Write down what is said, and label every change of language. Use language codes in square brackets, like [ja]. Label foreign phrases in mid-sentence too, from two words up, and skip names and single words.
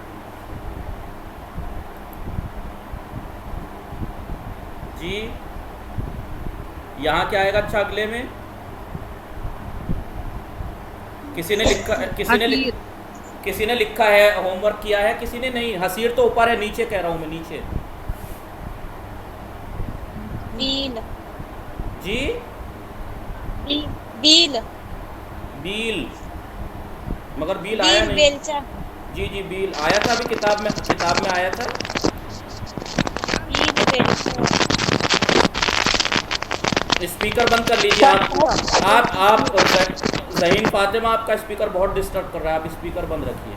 [hi] जी यहाँ क्या आएगा? अच्छा अगले में किसी ने लिखा है, होमवर्क किया है किसी ने? नहीं, हसीर तो ऊपर है, नीचे कह रहा हूँ मैं, नीचे बील। जी बील, मगर बील आया नहीं। बेलचा। जी बील आया था अभी किताब में आया था। स्पीकर बंद कर लीजिए आप ज़हीन फातिमा, आपका स्पीकर बहुत डिस्टर्ब कर रहा है, आप स्पीकर बंद रखिए।